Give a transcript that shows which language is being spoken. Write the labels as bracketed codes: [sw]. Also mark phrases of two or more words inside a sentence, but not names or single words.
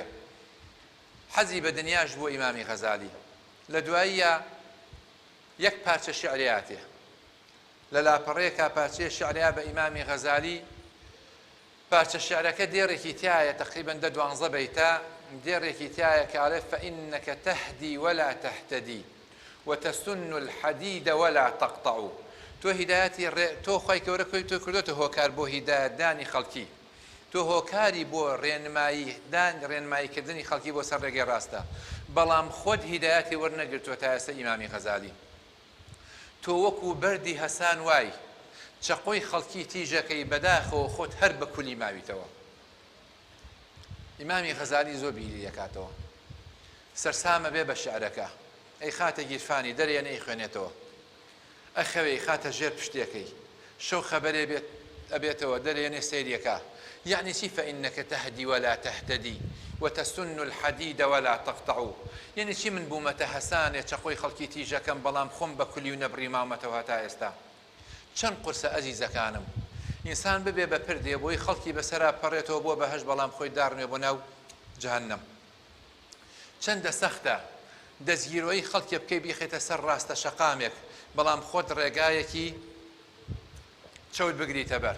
[ckb] حەزی بە دنیاش بۆ ئیمامی غەزالی. لە دواییە یەک پارچە شعرێتێ لە لاپەڕەیەکە پارچەیە شعریا بە ئیمامی غەزالی. پارچە شعرەکە دێڕێکی تایە تقریبەن 12 بەیتە، دێڕێکی تایە کاڵێ [ar] فإنك تهدي ولا تهتدي وتسن الحديد ولا تقطع. [ckb] تۆ هیدایەتی تۆ خی گەورە کوی تۆ کردوتە هۆکار بۆ هیدایەتدانی خەڵکی، تۆ هۆکاری بۆ ڕێنماییکردنی خەڵکی بۆ سەر ڕێگەی ڕاستە، بەڵام خۆت هیدایەتی وەرنەگرتووە تا ئێستا ئیمامی غەزالی. تۆ وەکو بەردی هەسان وای چەقۆی خەڵکی تیژەکەی بەداخەوە خۆت هەر بە کولی ماویتەوە. ئیمامی غەزالی زۆر بیری دەکاتەوە، سەرسامە بێ بە شعرەکە، ئەی خاتە گیرفانی دەرێنە ئەی خوێنێتەوە، ئەخەوەی خاتە ژێر پشتێکەی، شەو خەبەرێ ئەبێتەوە دەرێنێ سەیریەکە. يعني چی [ar] فإنك تهدي ولا تهتدي وتسن الحديد ولا تقطع. [ckb] يعني چی من بوومەتە هەسانێ چەقۆی خەڵکی تیژەکەم بەڵام خۆم بە کولی و نەبڕی ماومەتەوە تا ئێستا. چەند قورسە ئەزیزەکانم، ئینسان ببێ بە پردێ بۆی خەڵکی بەسەرا پەڕێتەوە بۆ بەهەشت بەڵام خۆی داڕنێ بۆ ناو جەهەنەم. چەندە سەختە دەستگیرۆی خەڵکی بکەی بیخێتە سەر ڕاستە شەقامێک بەڵام خۆت ڕێگایەکی چەوت بگریتە بەر.